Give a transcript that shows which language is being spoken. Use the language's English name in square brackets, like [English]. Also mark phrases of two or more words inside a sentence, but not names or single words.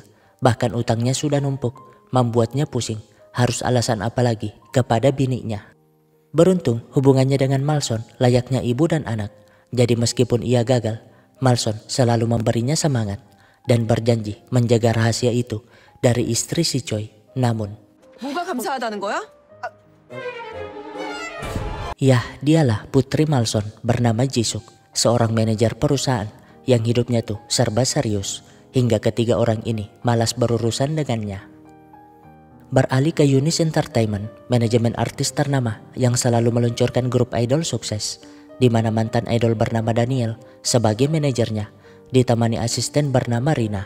[Indonesian] Bahkan utangnya sudah numpuk, membuatnya pusing. Harus alasan apa lagi kepada bininya. Beruntung hubungannya dengan Malson layaknya ibu dan anak. Jadi meskipun ia gagal, Malson selalu memberinya semangat dan berjanji menjaga rahasia itu dari istri si Choi. Namun, [Korean] 뭐가 감사하다는 거야? [Indonesian] ya dialah putri Malson bernama Jisuk, seorang manajer perusahaan yang hidupnya tuh serba serius hingga ketiga orang ini malas berurusan dengannya. Beralih ke Yunis Entertainment, manajemen artis ternama yang selalu meluncurkan grup idol sukses, di mana mantan idol bernama Daniel sebagai manajernya, ditemani asisten bernama Rina.